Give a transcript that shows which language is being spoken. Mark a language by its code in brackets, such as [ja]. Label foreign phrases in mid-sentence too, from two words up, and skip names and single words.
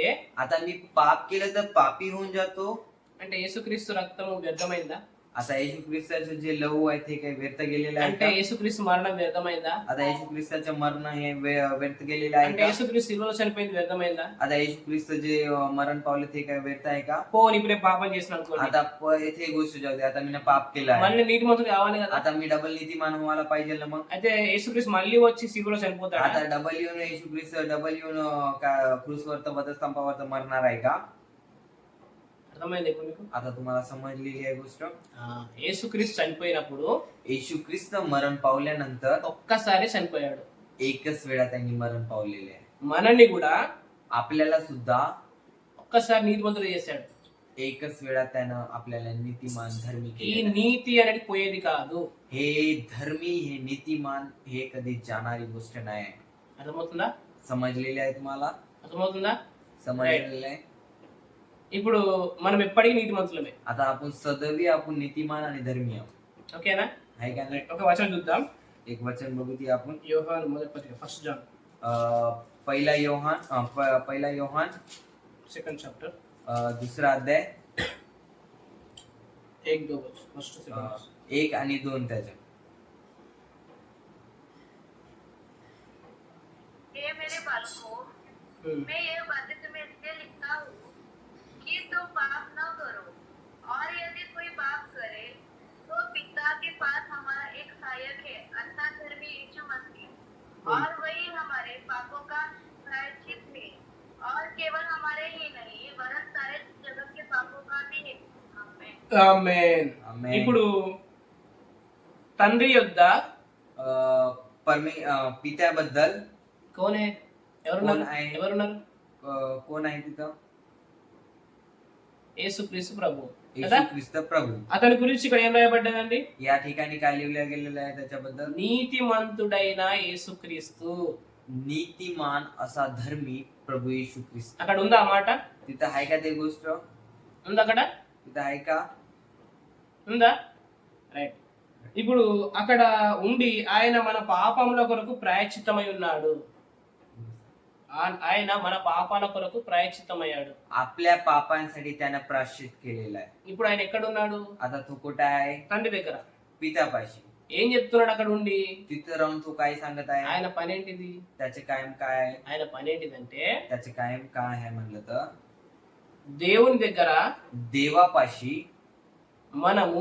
[mr] आता मी पाप केलं तर पापी होऊन जातो. [te] అంటే యేసుక్రీస్తు రక్తము వ్యర్థమైందా? [mr] आता येशू ख्रिस्ताचं जे लहू आहे ते काही व्यर्थ गेलेलं आहे [te] అంటే [mr] का? [te] యేసుక్రీస్తు మరణం వ్యర్థమైందా? [mr] आता येशू ख्रिस्ताचं मरण हे व्यर्थ गेलेलं आहे [te] అంటే [mr] का? [te] యేసుక్రీస్తు శిలువలో చనిపోయింది వ్యర్థమైందా? [mr] आता येशू ख्रिस्त जे मरण पावलं ते काय व्यर्थ आहे का? [te] పోనీ ఇప్పుడు నేను పాపం చేసిన అనుకోండి, [mr] आता येथे गोष्ट जाऊ दे. आता मी पाप केलं आहे. [te] మళ్ళీ నీతిమంతుడు కావాలి కదా. [mr] आता मी डबल नीतिमान व्हायला पाहिजे ना मग. [te] అయితే యేసుక్రీస్తు మళ్ళీ వచ్చి శిలువలో చనిపోతాడా? [mr] आता डबल येऊन येशू ख्रिस्त डबल येऊन क्रूसवर तर वधस्तंभावर तर मरणार आहे का? [te] అర్థమైంది ఇప్పుడు మీకు? [mr] आता तुम्हाला समजलेली आहे गोष्ट. [te] యేసుక్రీస్తు చనిపోయినప్పుడు [mr] येशू ख्रिस्त मरण पावल्यानंतर [te] ఒక్కసారి చనిపోయాడు. [mr] एकच वेळा त्यांनी मरण पावलेले आहे. [te] మనల్ని కూడా [mr] आपल्याला सुद्धा [te] ఒక్కసారి నీతిమంతుడు చేశాడు. [mr] एकच वेळा त्यानं आपल्याला नीतिमान धर्मी [te] ఈ [mr] केले. [te] నీతి అనేది పోయేది కాదు. [mr] हे धर्मी हे नीतिमान हे कधी जाणारी गोष्ट नाही आहे. [te] అర్థమవుతుందా? [mr] समजलेले आहे तुम्हाला? [te] అర్థమవుతుందా? [mr] समजलेलं आहे. [te] ఇప్పుడు మనం ఎప్పటికీ నీతిమంతులమే. [mr] आता आपण सदैवी आपण नीतिमान आणि धर्मी आहोत. [te] ఓకేనా? [mr] आहे का नाही? [te] ఒక వచనం చూద్దాం. [mr] एक वचन बघू ती आपण. [te] యోహాను మొదటి పత్రిక, [en] First John [mr] पहिला योहान [en] second chapter [mr] दुसरा अध्याय [en] 1-2 first second. [mr] 1 आणि 2 त्याच्या. [hi] हे मेरे बालकों, मैं ये बातें तुम्हें इसलिए लिखता हूँ कि तुम पाप न करो, और यदि कोई पाप करे तो पिता के पास हमारा एक सहायक है, अर्थात धर्मी यीशु मसीह, और वही हमारे पापों का प्रायश्चित है, और केवल हमारे ही नहीं वरन सारे जगत के पापों का भी है. [mr] आमीन. [te] ఆమేన్. [en] Amen. [te] ఇప్పుడు తండ్రి యొద్ద [mr] पित्याबद्दल [hi] कौन है? [te] ఎవరున్నారు? [hi] कौन है? [te] ఎవరున్నారు? [mr] कोण आहे तिथं? [te] యేసుక్రీస్తు ప్రభు కదా. [mr] येशू ख्रिस्त प्रभू. [te] అతని గురించి ఇక్కడ ఏం రాయబడ్డదండి? [mr] या ठिकाणी काय लिहिलं गेलेलं आहे त्याच्याबद्दल? [te] నీతిమంతుడైన యేసుక్రీస్తు. [mr] नीतिमान असा धर्मी प्रभू येशू ख्रिस्त. [te] అక్కడ ఉందా ఆ మాట? [mr] तिथं आहे का ते गोष्ट? [te] ఉందా అక్కడ? [mr] तिथं आहे का? [te] ఉందా? రైట్. ఇప్పుడు అక్కడ ఉండి ఆయన మన పాపముల కొరకు ప్రాయశ్చిత్తమై ఉన్నాడు. ఆయన మన పాపాల కొరకు ప్రాయశ్చిత్తమయ్యాడు. [mr] आपल्या पापांसाठी त्यानं प्रायश्चित केलेलं आहे. [te] ఇప్పుడు ఆయన ఎక్కడ ఉన్నాడు? [mr] आता तो कुठे आहे? [te] తండ్రి దగ్గర. [mr] पित्यापाशी. [te] ఏం చెప్తున్నాడు అక్కడ ఉండి? [mr] तिथं राहून तो काय सांगत आहे? [te] ఆయన పని ఏంటిది? [mr] त्याचे कायम काय आहे? [te] ఆయన పని ఏంటిదంటే [mr] त्याचे कायम काय आहे म्हणलं तर [te] దేవుని దగ్గర [mr] देवापाशी [te] మనము